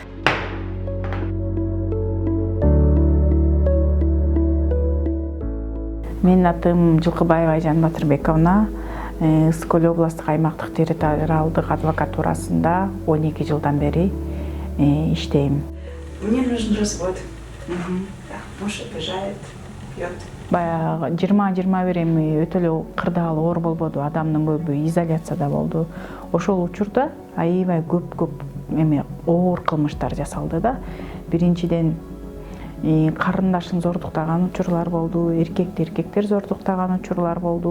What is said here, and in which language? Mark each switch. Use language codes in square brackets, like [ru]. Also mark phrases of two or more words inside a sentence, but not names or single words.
[ky] Менин атым Жылкыбаева Айжан Батырбековна. Ысык Көл областык аймактык территориалдык адвокатурасында 12 жылдан бери иштейм. [ru] Мне нужен развод. Муж обижает, пьет. [ky] Баягы 20-21 эми өтө эле кырдаал оор болбоду, адамдын көбү изоляцияда болду. Ошол учурда аябай көп эми оор кылмыштар жасалды да. Биринчиден карындашын зордуктаган учурлар болду, эркектер зордуктаган учурлар болду.